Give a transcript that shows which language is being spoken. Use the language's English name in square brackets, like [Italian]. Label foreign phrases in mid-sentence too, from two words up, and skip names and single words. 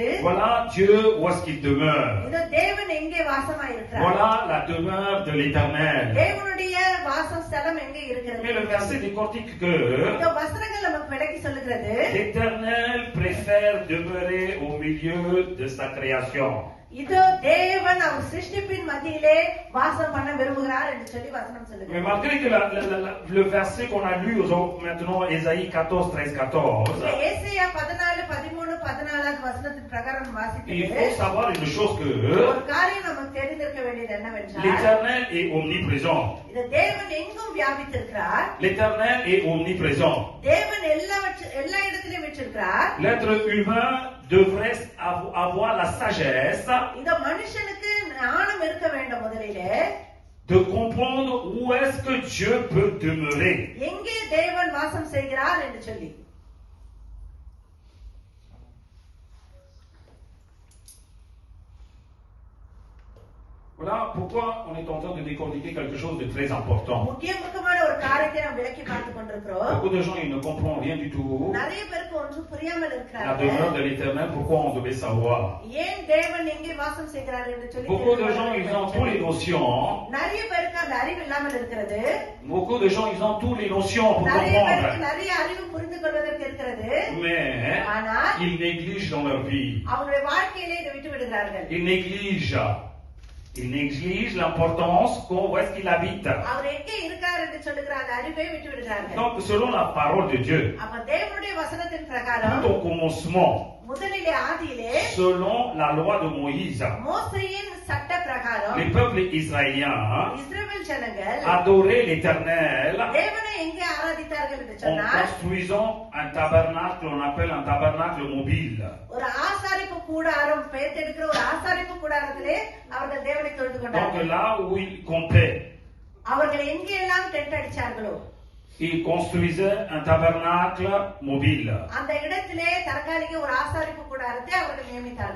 [French] Voilà Dieu où est-ce qu'il demeure. [Tamil] இதோ தேவன் எங்கே வாசமாய் இருக்கிறார். [French] Voilà la demeure de l'Éternel. [Tamil] தேவனுடைய வாசம் ஸ்தலம் எங்கே இருக்கிறது. [French] Mais le verset décortique que [Tamil] இதோ வசனங்கள் நமக்கு விளக்கி சொல்லுகிறது. [French] l'Éternel préfère demeurer au milieu de sa création. [Tamil] இதோ தேவன் அவர் சிருஷ்டிப்பின் மத்தியிலே வாசம் பண்ண விரும்புகிறார் என்று சொல்லி வசனம் [French] Mais [Tamil] சொல்லுகிறது. [French] malgré que le verset qu'on a lu maintenant, Ésaïe 14, 13, 14, [Tamil] ஏசாயா 14, 13, 14வது வசனத்தின் பிரகாரம் [French] il [Tamil] வாசிக்கிறது. [French] faut savoir une chose que [Tamil] ஒரு காரியம் நமக்கு தெரிந்திருக்க வேண்டியது என்னவென்றால் [French] l'Éternel est omniprésent. [Tamil] இது தேவன் எங்கும் வியாபித்திருக்கிறார். [French] L'Éternel est omniprésent. [Tamil] தேவன் எல்லா இடத்திலும் விற்றிருக்கிறார். [French] L'être humain devrait avoir la sagesse [Tamil] இந்த மனுஷனுக்கு ஞானம் இருக்க வேண்டும் முதலிலே. [French] de comprendre où est-ce que Dieu peut demeurer. [Tamil] எங்கே தேவன் வாசம் செய்கிறார் என்று சொல்லி. [French] Voilà pourquoi on est en train de décortiquer quelque chose de très important. [Tamil] முக்கியமான ஒரு காரியத்தை நாம் விளக்கி பார்த்துக் கொண்டிருக்கிறோம். [French] Beaucoup de gens ils ne comprennent rien du tout. [Tamil] நிறைய பேருக்கு ஒன்றும் புரியாமல் [French] La [Tamil] இருக்கிறார்கள். [French] demeure de l'Éternel, pourquoi on devait savoir. [Tamil] ஏன் தேவன் எங்கே வாசம் செய்கிறார் என்று சொல்லி. [French] Beaucoup de gens ils ont tous les notions. [Tamil] நிறைய பேருக்கு அந்த அறிவு இல்லாமல் இருக்கிறது. [French] Beaucoup de gens ils ont tous les notions pour [Tamil] நிறைய பேருக்கு [French] comprendre. [Tamil] நிறைய அறிவு புரிந்து கொள்வதற்கு இருக்கிறது. [French] Mais [Tamil] ஆனால் [French] ils négligent dans leur vie. [Tamil] அவங்களுடைய வாழ்க்கையிலே இதை விட்டு விடுகிறார்கள். [French] Ils négligent l'importance où est-ce qu'il habite. [Tamil] அவர் எங்கே இருக்கார் என்று சொல்லுகிற அந்த அறிவை விட்டு விடுகிறார்கள். [French] Donc selon la parole de Dieu, [Tamil] அப்ப தேவனுடைய வசனத்தின் பிரகாரம் [French] tout au commencement, [Tamil] முதலிலே ஆதியிலே [French] selon la loi de Moïse, [Tamil] மோசேயின் சட்ட பிரகாரம் [French] les peuples israéliens [Tamil] இஸ்ரவேல் ஜனங்கள் [French] adoraient l'Éternel [Tamil] தேவனை எங்கே ஆராதித்தார்கள் என்று [French] en [Tamil] சொன்னால் [French] construisant un tabernacle, on appelle un tabernacle mobile. [Tamil] ஒரு ஆசாரிப்பு கூடாரம் பெயர்த்தெடுக்கிற ஒரு ஆசாரிப்பு கூடாரத்திலே அவர்கள் தேவனை தொழுது [French] Donc [Tamil] கொண்டார்கள். [French] là où ils campaient, [Tamil] அவர்கள் எங்கெல்லாம் டென்ட் அடிச்சார்களோ [French] ils construisaient un tabernacle mobile. [Tamil] அந்த இடத்திலே தற்காலிக ஒரு ஆசாரிப்பு கூடாரத்தை அவர்கள் நியமித்தார்கள்.